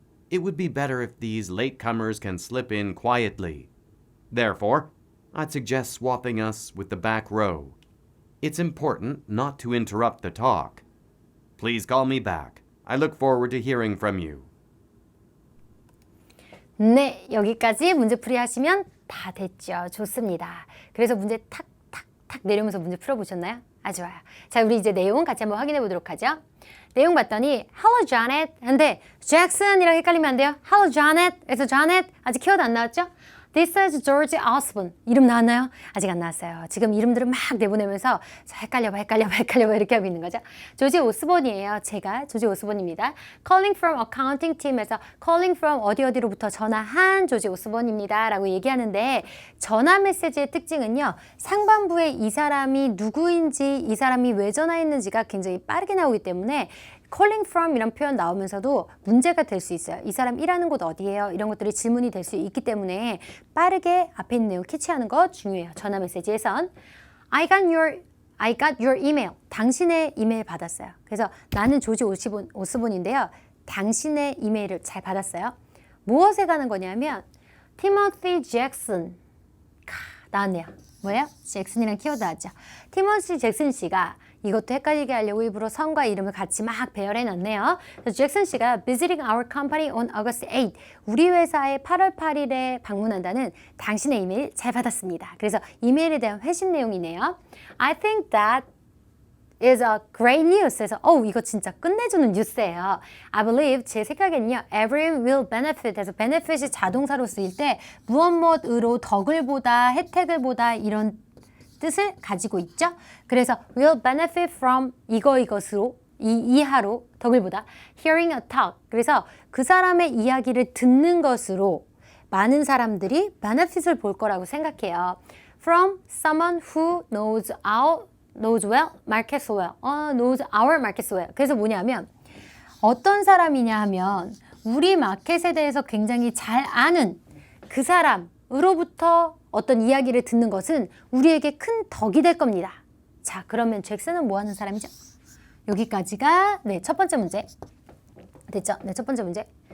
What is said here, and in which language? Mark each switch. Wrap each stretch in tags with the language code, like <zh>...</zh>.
<en>It would be better if these latecomers can slip in quietly. Therefore, I'd suggest swapping us with the back row. It's important not to interrupt the talk. Please call me back. I look forward to hearing from you.</en> <ko>네, 여기까지 문제풀이 하시면 다 됐죠. 좋습니다. 그래서 문제 탁탁탁 내려오면서 문제 풀어보셨나요? 아주 좋아요. 자, 우리 이제 내용 같이 한번 확인해 보도록 하죠. 내용 봤더니</ko> <en>Hello, Janet.</en> <ko>근데 Jackson이랑 헷갈리면 안 돼요.</ko> <en>Hello, Janet.</en> <ko>그래서 Janet 아직 키워드 안 나왔죠?</ko> <en>This is George Osborne.</en> <ko>이름 나왔나요? 아직 안 나왔어요. 지금 이름들을 막 내보내면서 헷갈려봐 이렇게 하고 있는 거죠. 조지 오스본이에요. 제가 조지 오스본입니다.</ko> <en>Calling from accounting team</en> <ko>에서</ko> <en>calling from</en> <ko>어디로부터 전화한 조지 오스본입니다. 라고 얘기하는데 전화 메시지의 특징은요. 상반부에 이 사람이 누구인지 이 사람이 왜 전화했는지가 굉장히 빠르게 나오기 때문에 calling from 이런 표현 나오면서도 문제가 될 수 있어요. 이 사람 일하는 곳 어디예요? 이런 것들이 질문이 될 수 있기 때문에 빠르게 앞에 있는 내용 캐치하는 거 중요해요. 전화 메시지에선</ko> <en>I got your email.</en> <ko>당신의 이메일 받았어요. 그래서 나는 조지 오스본인데요. 당신의 이메일을 잘 받았어요. 무엇에 가는 거냐면 Timothy Jackson. 나왔네요. 뭐예요? 잭슨이랑 키워드 하죠. 티모시 잭슨 씨가 이것도 헷갈리게 하려고 일부러 성과 이름을 같이 막 배열해 놨네요. 잭슨 씨가</ko> <en>visiting our company on August 8th.</en> <ko>우리 회사에 8월 8일에 방문한다는 당신의 이메일 잘 받았습니다. 그래서 이메일에 대한 회신 내용이네요.</ko> <en>I think that is a great news.</en> <ko>그래서 이거 진짜 끝내주는 뉴스예요.</ko> <en>I believe</en> <ko>제 생각에는요.</ko> <en>Everyone will benefit.</en> <ko>그래서 benefit이 자동사로 쓰일 때 무엇으로 덕을 보다 혜택을 보다 이런 뜻을 가지고 있죠. 그래서</ko> <en>will benefit from</en> <ko>이것으로 이하로 덕을 보다</ko> <en>hearing a talk.</en> <ko>그래서 그 사람의 이야기를 듣는 것으로 많은 사람들이 benefit을 볼 거라고 생각해요.</ko> <en>From someone who knows well, market well. knows our market well.</en> <ko>그래서 뭐냐면 어떤 사람이냐 하면 우리 마켓에 대해서 굉장히 잘 아는 그 사람으로부터 어떤 이야기를 듣는 것은 우리에게 큰 덕이 될 겁니다. 자, 그러면 잭슨은 뭐 하는 사람이죠? 여기까지가 첫 번째 문제. 됐죠? 네, 첫 번째 문제.</ko>